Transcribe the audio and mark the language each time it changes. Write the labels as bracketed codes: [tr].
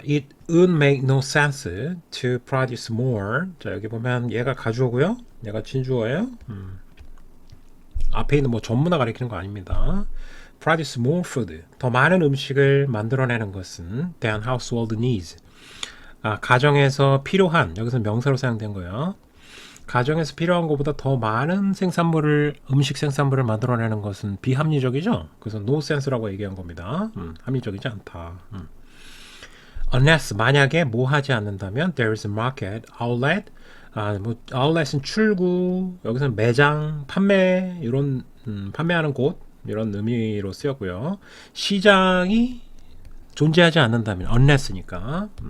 [en] It would make no sense to produce more. [ko] 자, 여기 보면 얘가 가주어고요. 얘가 진주어예요. 앞에 있는 뭐 전문화 가리키는 거 아닙니다. [en] Produce more food. [ko] 더 많은 음식을 만들어내는 것은 [en] than household needs. [ko] 가정에서 필요한, 여기서 명사로 사용된 거예요. 가정에서 필요한 것보다 더 많은 음식 생산물을 만들어내는 것은 비합리적이죠. 그래서 [en] no sense [ko] 라고 얘기한 겁니다. 합리적이지 않다. [en] Unless [ko] 만약에 뭐 하지 않는다면 [en] there is a market outlet. [ko] outlet은 출구, 여기서는 매장, 판매 이런 판매하는 곳 이런 의미로 쓰였고요. 시장이 존재하지 않는다면 unless니까.